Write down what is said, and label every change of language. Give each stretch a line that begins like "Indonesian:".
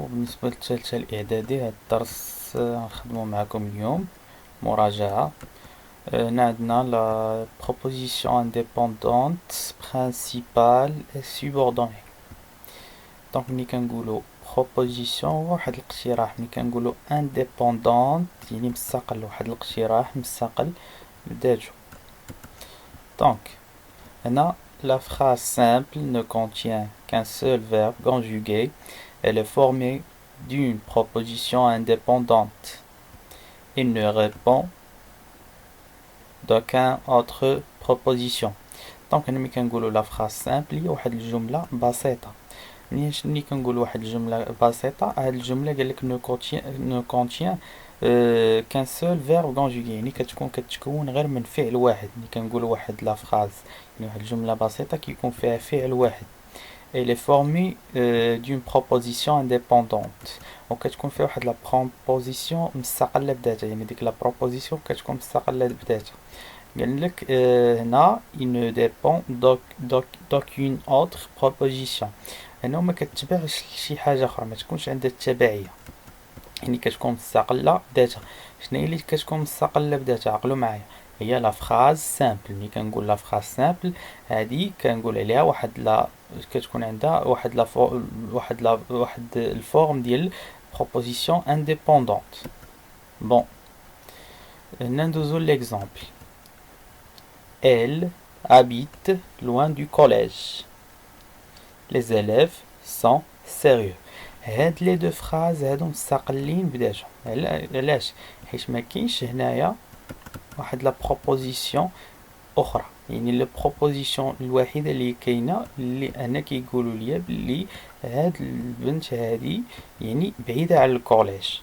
Arabic: بالنسبة للثالثة الإعدادي هاد الدرس غنخدمو معاكم اليوم مراجعة. هنا عندنا
French: لا proposition indépendante principale et subordonnée.
Arabic: دونك ملي كنقولو proposition هو واحد الاقتراح، ملي كنقولو indépendante يعني مستقل، واحد الاقتراح مستقل بذاته.
French: دونك هنا la phrase simple ne contient qu'un seul verbe conjugué. Elle est formée d'une proposition indépendante. Il ne répond d'aucune autre proposition.
Arabic: دونك هنا ملي كنقولو لا phrase simple هي واحد الجملة بسيطة. ملي كنقولو واحد الجملة بسيطة، هاد الجملة قالك
French: ne contient qu'un seul verbe conjugué،
Arabic: يعني كتكون غير من فعل واحد. ملي كنقولو واحد لا phrase يعني واحد الجملة بسيطة كيكون فيها فعل واحد.
French: Elle est formée d'une proposition indépendante.
Arabic: وكتكون فيها واحد لا proposition مستقلة بذاتها، يعني ديك لا proposition كتكون مستقلة بذاتها. قالك هنا
French: il ne dépend d'aucune autre proposition.
Arabic: هنا ما كتبعش شي حاجة أخرى، ما تكونش عندها التبعية، يعني كتكون مستقلة بذاتها. شنو هي اللي كتكون مستقلة بذاتها؟ عقلوا معايا، هي لا فراز سامبل. ملي كنقول لا فراز سامبل هادي كنقول عليها واحد لا، كتكون عندها واحد الفورم ديال بروبوزيسيون انديبوندونت. بون هنا ندوزو ليكزامبل.
French: Elle habite loin du collège. Les élèves sont sérieux.
Arabic: هاد لي دو فراز هادو مستقلين بذاتهم. علاش؟ حيت ما كاينش هنايا واحد لا بروبوزيسيون اخرى، يعني لو بروبوزيسيون الوحيده اللي كاينه اللي انا كيقولوا لي بلي هاد البنت هادي يعني بعيده على الكوليج.